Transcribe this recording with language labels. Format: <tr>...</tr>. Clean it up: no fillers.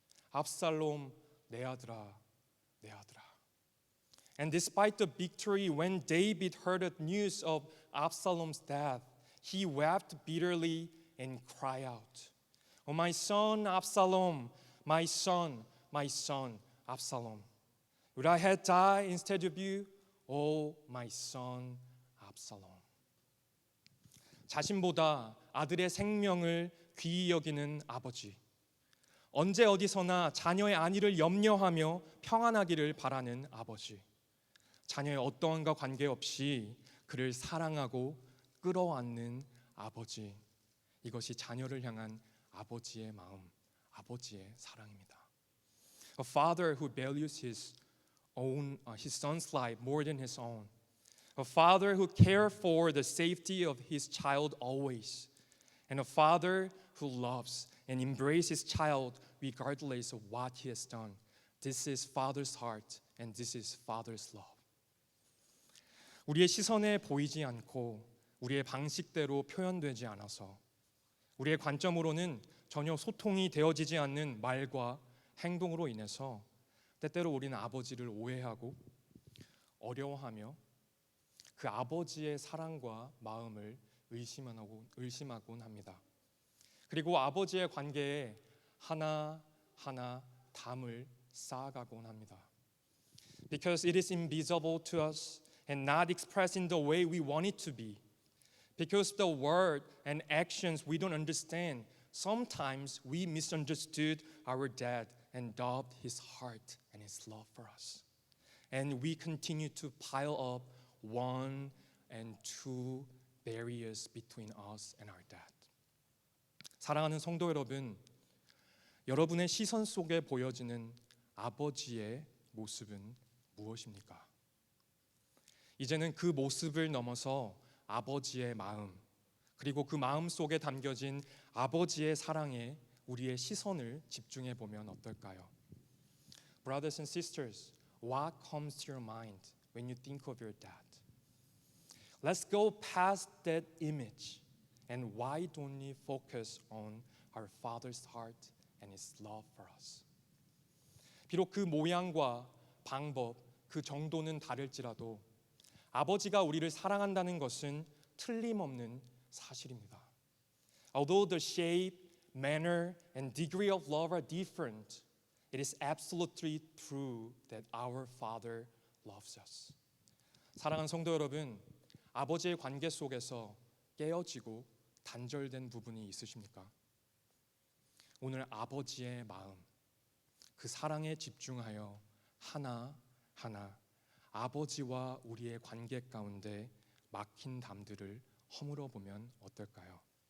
<ko>압살롬, 내 아들아, 내 아들아.</ko> <en>And despite the victory, when David heard the news of Absalom's death, he wept bitterly and cried out, "Oh, my son Absalom, my son, Absalom. Would I had died instead of you? Oh, my son Absalom."</en> <ko>자신보다 아들의 생명을 귀히 여기는 아버지. 언제 어디서나 자녀의 안위를 염려하며 평안하기를 바라는 아버지. 자녀의 어떠함과 관계없이 그를 사랑하고 끌어안는 아버지. 이것이 자녀를 향한 아버지의 마음, 아버지의 사랑입니다.</ko> <en>A father who values his son's life more than his own. A father who cares for the safety of his child always. And a father who loves and embraces his child regardless of what he has done. This is father's heart and this is father's love.</en> <ko>우리의 시선에 보이지 않고 우리의 방식대로 표현되지 않아서 우리의 관점으로는 전혀 소통이 되어지지 않는 말과 행동으로 인해서 때때로 우리는 아버지를 오해하고 어려워하며 그 아버지의 사랑과 마음을 의심하곤 합니다. 그리고 아버지의 관계에 하나하나 담을 쌓아가곤 합니다.</ko> <en>Because it is invisible to us and not expressed in the way we want it to be. Because the word and actions we don't understand, sometimes we misunderstood our dad and doubted his heart and his love for us. And we continue to pile up one and two barriers between us and our dad.</en> <ko>사랑하는 성도 여러분, 여러분의 시선 속에 보여지는 아버지의 모습은 무엇입니까? 이제는 그 모습을 넘어서 아버지의 마음, 그리고 그 마음 속에 담겨진 아버지의 사랑에 우리의 시선을 집중해 보면 어떨까요?</ko> <en>Brothers and sisters, What comes to your mind when you think of your dad? Let's go past that image. And why don't we focus on our Father's heart and His love for us?</en> <ko>비록 그 모양과 방법, 그 정도는 다를지라도 아버지가 우리를 사랑한다는 것은 틀림없는 사실입니다.</ko> <en>Although the shape, manner, and degree of love are different, it is absolutely true that our Father loves us.</en> <ko>사랑하는 성도 여러분, 아버지의 관계 속에서 깨어지고 단절된 부분이 있으십니까? 오늘 아버지의 마음, 그 사랑에 집중하여 하나하나 아버지와 우리의 관계 가운데 막힌 담들을 허물어 보면 어떨까요?</ko>